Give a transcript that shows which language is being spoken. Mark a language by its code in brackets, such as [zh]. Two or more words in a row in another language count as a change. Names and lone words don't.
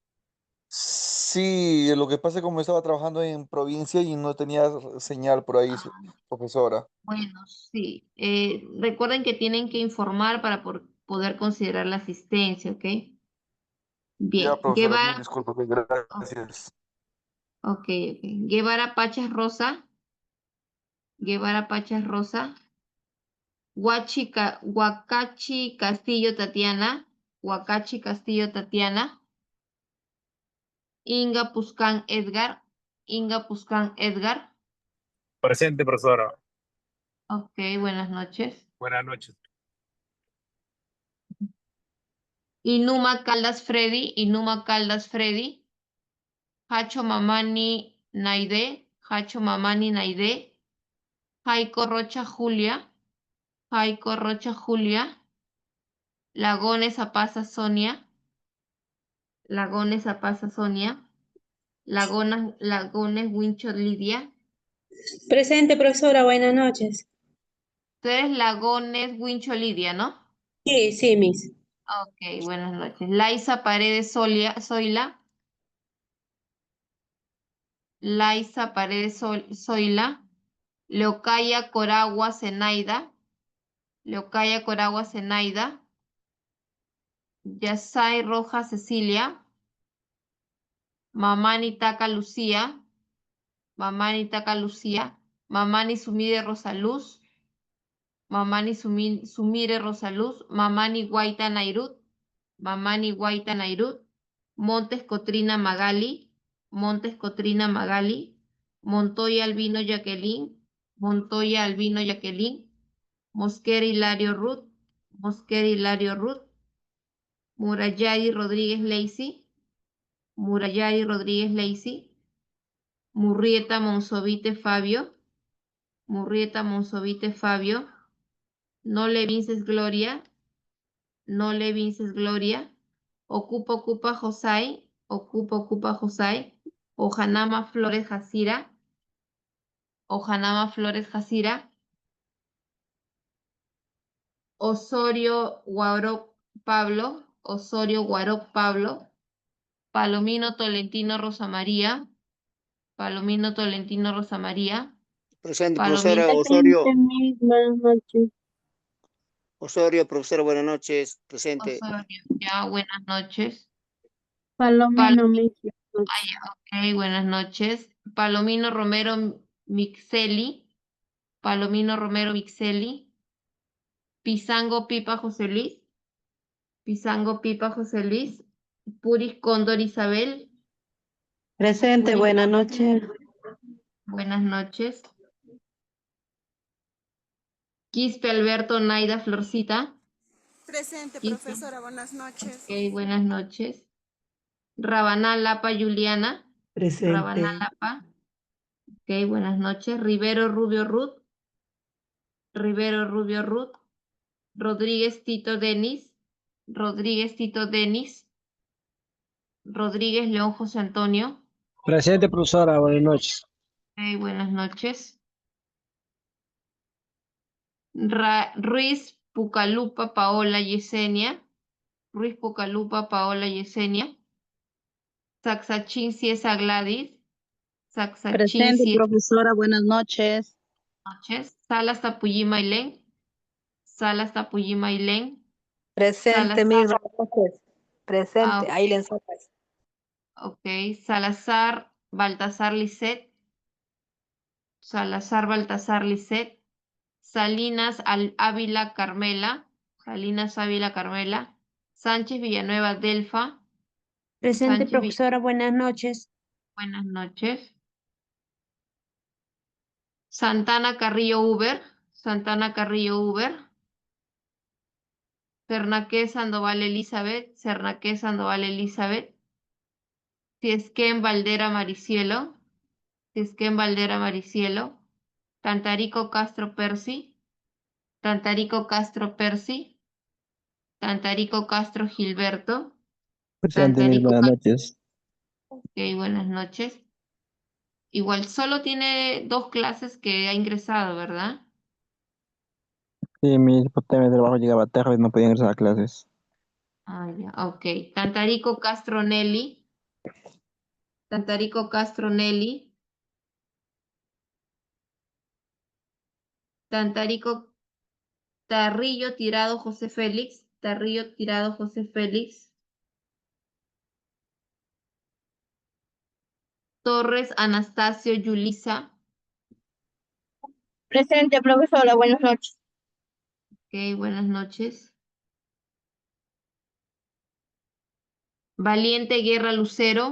[es] Sí, lo que pasa es que como estaba trabajando en provincia y no tenía señal por ahí, profesora. Bueno, sí. Recuerden que tienen que informar para poder considerar la asistencia, ¿ok? Ya, Bien, profesora, mil disculpas, oh, gracias. ok. Guevara Pachas Rosa. Guevara Pachas Rosa. Huacachi Castillo Tatiana. Huacachi Castillo Tatiana. Inga Puscán Edgar. Inga Puscán Edgar. Presente, profesora. Ok, buenas noches. Buenas noches. Inuma Caldas Freddy. Inuma Caldas Freddy. Hacho Mamani Naide. Hacho Mamani Naide. Jaiko Rocha Julia. Jaiko Rocha Julia. Lagones Apaza Sonia. Lagones Apaza Sonia. Lagones Wincho Lidia. Presente, profesora, buenas noches. Tú eres Lagones Wincho Lidia, ¿no? Sí, sí, Miss. Ok, buenas noches. Laisa Paredes Zoila. Laisa Paredes Zoila. Leocaya Coragua Zenaida. Leocaya Coragua Zenaida. Yasai Roja Cecilia. Mamani Taca Lucía. Mamani Taca Lucía. Mamani Sumire Rosaluz. Mamani Sumire Rosaluz. Mamani Guaita Nairut. Mamani Guaita Nairut. Montes Cotrina Magali. Montes Cotrina Magali. Montoya Albino Jacqueline. Montoya Albino Jacqueline. Mosquera Hilario Ruth. Mosquera Hilario Ruth. Murayari Rodríguez Lacey. Murayari Rodríguez Lacey. Murrieta Monsovite Fabio. Murrieta Monsovite Fabio, No le vinces Gloria, No le vinces Gloria, Ocupa Josai, Ocupa Josai, Ojanama Flores Jacira, Ojanama Flores Jacira, Osorio Guaroc Pablo, Osorio Guaroc Pablo, Palomino Tolentino Rosa María, Palomino Tolentino Rosa María, Presente, Palomino profesora Osorio. Buenas noches. Osorio, profesora, buenas noches. Presente. Osorio, ya, buenas noches. Palomino Mejía. Ok, buenas noches. Palomino Romero Mixeli, Palomino Romero Mixeli, Pizango Pipa José Luis, Pizango Pipa José Luis, Puris Cóndor Isabel, Presente, Puris, buenas noches. buenas noches. Quispe Alberto Naida Florcita. Presente, Quispe. profesora, buenas noches. Ok, buenas noches. Rabaná Lapa Juliana. Presente. Rabaná Lapa. Ok, buenas noches. Rivero Rubio Ruth. Rivero Rubio Ruth. Rodríguez Tito Denis. Rodríguez Tito Denis. Rodríguez León José Antonio. Presente, profesora, buenas noches. Ok, buenas noches. Ruiz Pucalupa Paola Yesenia. Ruiz Pucalupa Paola Yesenia. Saxachín Ciesa Gladys. Saxachín Presente, Ciesa profesora, buenas noches. noches. Salas Tapuyí Mailén. Salas Tapuyí Mailén. Presente, mis buenas noches. Presente, Ah, Ailen Sopas. ok. Salazar Baltasar Lisset. Salazar Baltasar Lisset. Salinas Ávila Carmela. Salinas Ávila Carmela. Sánchez Villanueva Delfa. Presente, Sánchez profesora, buenas noches. Buenas noches. Santana Carrillo Uber. Santana Carrillo Uber. Cernaqué Sandoval Elizabeth. Cernaqué Sandoval Elizabeth. Tiesquén Valdera Maricielo. Tiesquén Valdera Maricielo. Tantarico Castro Percy. Tantarico Castro Percy. Tantarico Castro Gilberto. Presente, mis buenas noches. Ok, buenas noches. Igual solo tiene 2 clases que ha ingresado, ¿verdad? Sí, mi tema de trabajo llegaba tarde, no podía ingresar a clases. Ah, ya, ok. Tantarico Castro Nelly. Tantarico Castro Nelly. Tantarico Tarrillo Tirado José Félix. Tarrillo Tirado José Félix. Torres Anastasio Yulisa. Presente, profesora, buenas noches. Ok, buenas noches. Valiente Guerra Lucero.